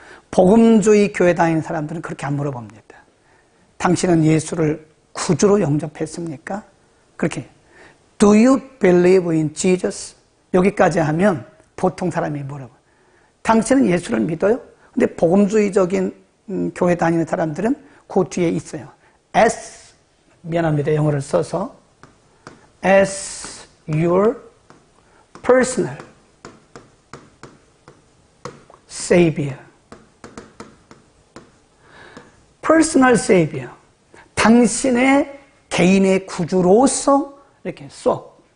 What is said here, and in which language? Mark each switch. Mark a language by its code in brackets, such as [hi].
[ko] 복음주의 교회 다니는 사람들은 그렇게 안 물어봅니다. 당신은 예수를 구주로 영접했습니까? 그렇게. [en] Do you believe in Jesus? [ko] 여기까지 하면 보통 사람이 물어봐요. 당신은 예수를 믿어요? 근데 복음주의적인 교회 다니는 사람들은 그 뒤에 있어요. As, 미안합니다. 영어를 써서. [en] As your personal savior. personal savior. [ko] 당신의 개인의 구주로서 이렇게 써.